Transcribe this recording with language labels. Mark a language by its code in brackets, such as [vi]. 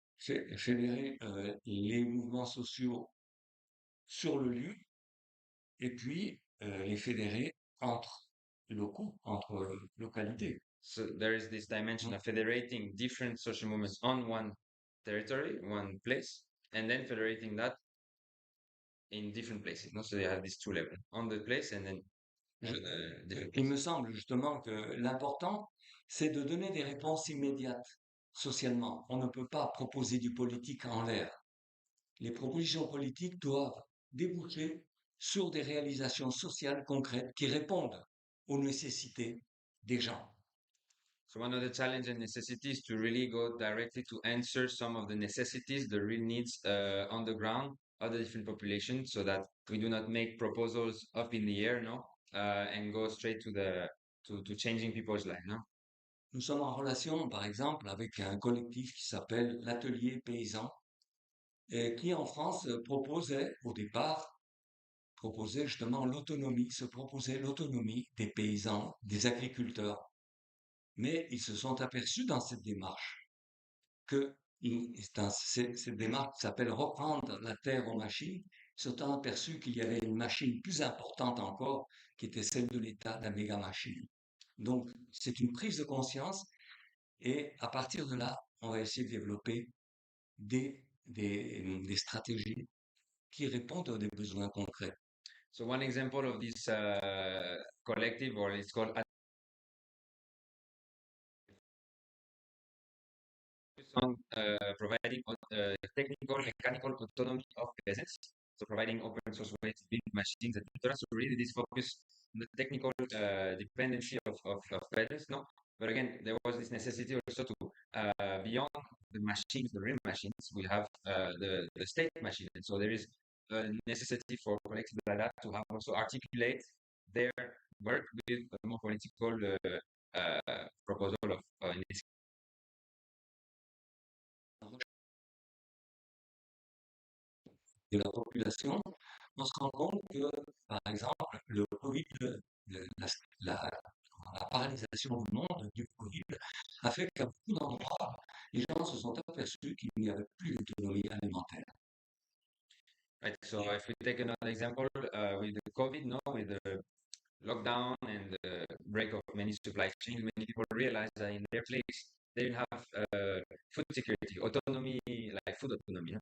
[fr] Fédérer les mouvements sociaux sur le lieu et puis les fédérer entre locaux, entre localités. [en] So there is this dimension of federating different social movements on one territory, one place, and then federating that in different places. No? So they have these two levels, on the place and then different [fr] Il [en] places. [fr] me semble justement que l'important, c'est de donner des réponses immédiates socialement. On ne peut pas proposer du politique en l'air. Les propositions politiques doivent déboucher sur des réalisations sociales concrètes qui répondent aux nécessités des gens. [en] So one of the challenges and necessities to really go directly to answer some of the necessities, the real needs on the ground of the different populations, so that we do not make proposals up in the air, no, and go straight to changing people's lives, no. [fr] Nous sommes en relation, par exemple, avec un collectif qui s'appelle l'Atelier Paysan, et qui en France proposait au départ, proposait justement l'autonomie, se proposait l'autonomie des paysans, des agriculteurs. Mais ils se sont aperçus dans cette démarche que cette démarche qui s'appelle reprendre la terre aux machines, ils se sont aperçus qu'il y avait une machine plus importante encore, qui était celle de l'État, la méga machine. Donc, c'est une prise de conscience et à partir de là, on va essayer de développer des stratégies qui répondent à des besoins concrets. [en] So one example of this collective, or it's called on providing technical mechanical autonomy of peasants, so providing open source ways to build machines, etc. So really this focus on the technical dependency of peasants, no? But again, there was this necessity also to, beyond the machines, the real machines, we have the state machine. And so there is a necessity for collectives like that to have also articulate their work with a more political proposal of, in this [fr] de la population, on se rend compte que, par exemple, le Covid, la paralysation du monde du Covid a fait qu'à beaucoup d'endroits, les gens se sont aperçus qu'il n'y avait plus d'autonomie alimentaire. [en] Right. So if we take another example with the COVID, no, with the lockdown and the break of many supply chains, many people realized that in their place they didn't have food security, autonomy, like food autonomy.